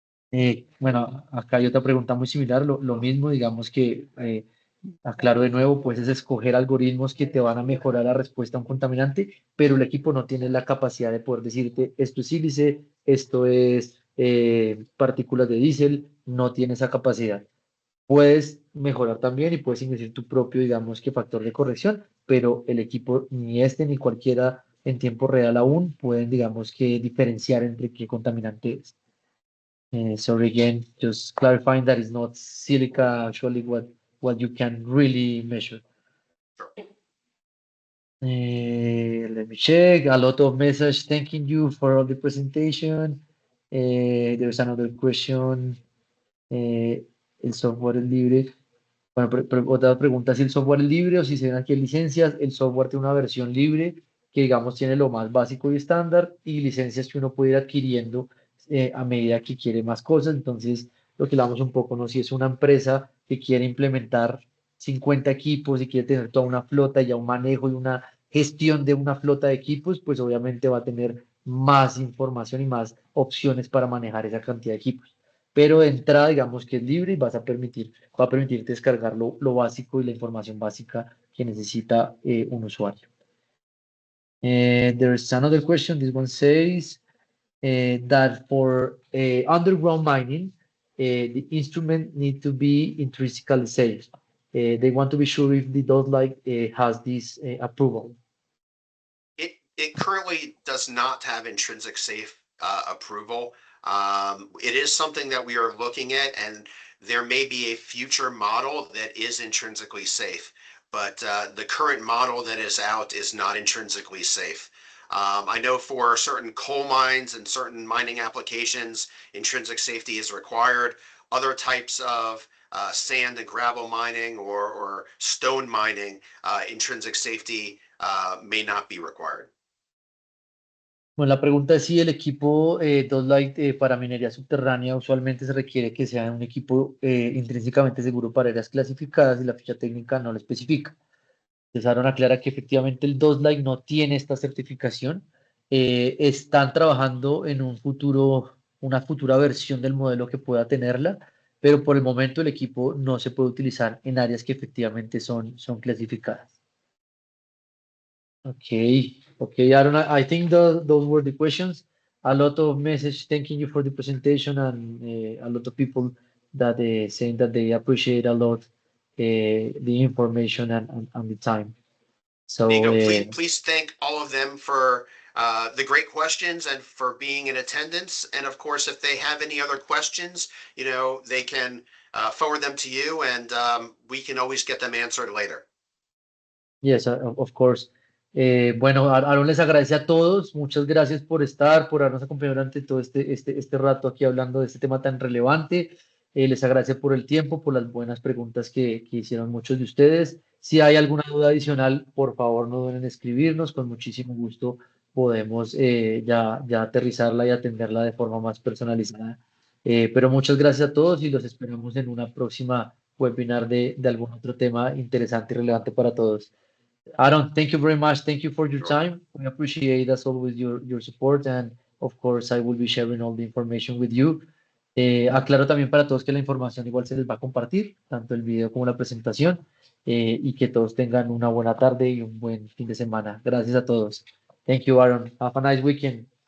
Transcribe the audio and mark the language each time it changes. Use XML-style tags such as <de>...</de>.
<es>Eh, bueno, acá hay otra pregunta muy similar, lo mismo, digamos que, aclaro de nuevo, pues es escoger algoritmos que te van a mejorar la respuesta a un contaminante, pero el equipo no tiene la capacidad de poder decirte esto es sílice, esto es partículas de diésel, no tiene esa capacidad. Puedes mejorar también y puedes ingresar tu propio, digamos que factor de corrección, pero el equipo, ni este ni cualquiera en tiempo real aún, pueden, digamos que diferenciar entre qué contaminante es.</es> <en>Sorry again, just clarifying that it's not silica actually what you can really measure. Let me check. A lot of message thanking you for all the presentation. There's another question.</en> <es>Eh, el software es libre. Bueno, otra pregunta, si el software es libre o si se ven aquí en licencias. El software tiene una versión libre que, digamos, tiene lo más básico y estándar y licencias que uno puede ir adquiriendo a medida que quiere más cosas. Entonces, lo que hablamos un poco, ¿no? Si es una empresa que quiere implementar 50 equipos y quiere tener toda una flota y ya un manejo y una gestión de una flota de equipos, pues obviamente va a tener más información y más opciones para manejar esa cantidad de equipos. Pero de entrada, digamos que es libre y va a permitirte descargar lo básico y la información básica que necesita un usuario.</es> <en>There's another question. This one says that for underground mining, the instrument need to be intrinsically safe. They want to be sure if the DOT-like has this approval. It currently does not have intrinsic safe approval. It is something that we are looking at, and there may be a future model that is intrinsically safe, but the current model that is out is not intrinsically safe. I know for certain coal mines and certain mining applications, intrinsic safety is required. Other types of sand and gravel mining or stone mining, intrinsic safety may not be required.</en> <es>Bueno, la pregunta es si el equipo Dotlight para minería subterránea usualmente se requiere que sea un equipo intrínsecamente seguro para áreas clasificadas y la ficha técnica no lo especifica. Entonces, Aaron aclara que efectivamente el Dotlight no tiene esta certificación. Están trabajando en una futura versión del modelo que pueda tenerla, pero por el momento el equipo no se puede utilizar en áreas que efectivamente son clasificadas.</es> <en>Okay, Aaron, I think those were the questions. A lot of message thanking you for the presentation and a lot of people that saying that they appreciate a lot the information and the time. There you So, go. Please thank all of them for the great questions and for being in attendance. And of course, if they have any other questions, they can forward them to you, and we can always get them answered later. yes, of course.</en> <es>Bueno, Aaron les agradece a todos. Muchas gracias por estar, por habernos acompañado durante todo este rato aquí hablando de este tema tan relevante. Les agradezco por el tiempo, por las buenas preguntas que hicieron muchos de ustedes. Si hay alguna duda adicional, por favor no duden en escribirnos. Con muchísimo gusto podemos ya aterrizarla y atenderla de forma más personalizada. Pero muchas gracias a todos y los esperamos en una próxima webinar de algún otro tema interesante y relevante para todos.</es> <en>Aaron, thank you very much. Thank you for your Sure. time. We appreciate, as always, your support. And of course, I will be sharing all the information with you.</en> <es>Aclaro también para todos que la información igual se les va a compartir, tanto el video como la presentación, y que todos tengan una buena tarde y un buen fin de semana. Gracias a todos.</es> <en>Thank you, Aaron. Have a nice weekend.</en>